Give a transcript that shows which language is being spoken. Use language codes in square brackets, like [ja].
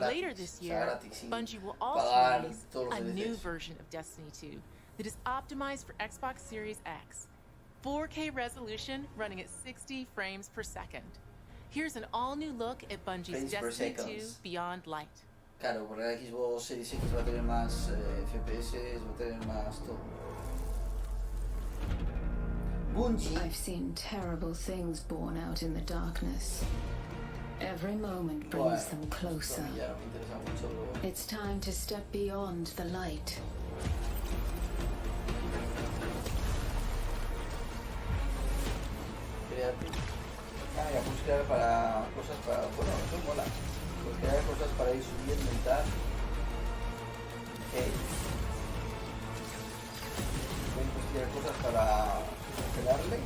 [en] Later this year, Bungie will also release a new version of Destiny 2 that is optimized for Xbox Series X. 4K resolution running at 60 frames per second. Here's an all-new look at Bungie's Destiny 2 Beyond Light. [es] Claro, porque la Xbox Series X va a tener más FPS, va a tener más todo. [en] Bungie. I've seen terrible things born out in the darkness. Every moment brings them closer. It's time to step beyond the light. [es] Ya puedes crear para cosas para... Bueno, eso mola. Puedes crear cosas para ir subiendo y tal. Puedes crear cosas para congelarles.